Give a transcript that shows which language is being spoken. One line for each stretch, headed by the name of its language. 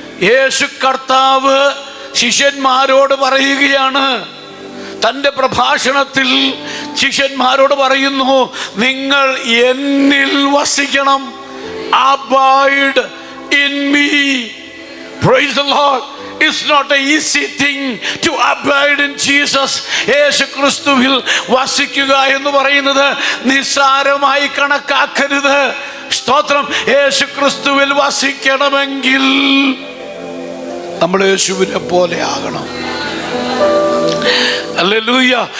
Malayalam: യേശു കർത്താവ് ശിഷ്യന്മാരോട് പറയുകയാണ്, തൻ്റെ പ്രഭാഷണത്തിൽ ശിഷ്യന്മാരോട് പറയുന്നു, നിങ്ങൾ എന്നിൽ വസിക്കണം.
English: Abide in me. Praise the Lord. It's not an easy thing to abide in Jesus.
Malayalam: യേശു ക്രിസ്തുവിൽ വസിക്കുക എന്ന് പറയുന്നത് നിസ്സാരമായി കണക്കാക്കരുത്. സ്തോത്രം. യേശു ക്രിസ്തുവിൽ വസിക്കണമെങ്കിൽ നമ്മൾ യേശുവിനെ പോലെ ആകണം. ഹല്ലേലൂയ.